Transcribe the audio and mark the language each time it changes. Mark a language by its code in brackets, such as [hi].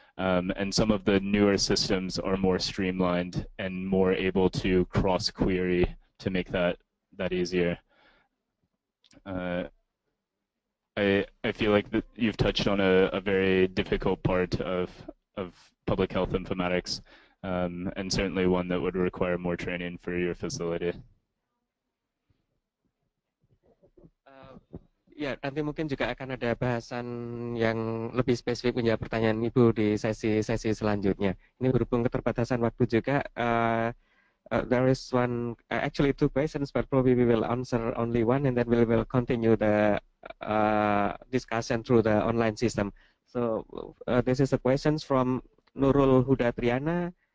[en] And some of the newer systems are more streamlined and more able to cross-query to make that easier. I feel like that you've touched on a very difficult part of public health informatics, and certainly one that would require more training for your facility. [id] Ya, nanti mungkin juga akan ada bahasan yang lebih spesifik menjawab pertanyaan Ibu di sesi selanjutnya. Ini berhubung keterbatasan waktu juga, [en] there is actually two questions, but probably we will answer only one, and then we will continue the discussion through the online system. So this is a question from Nurul Huda Triana.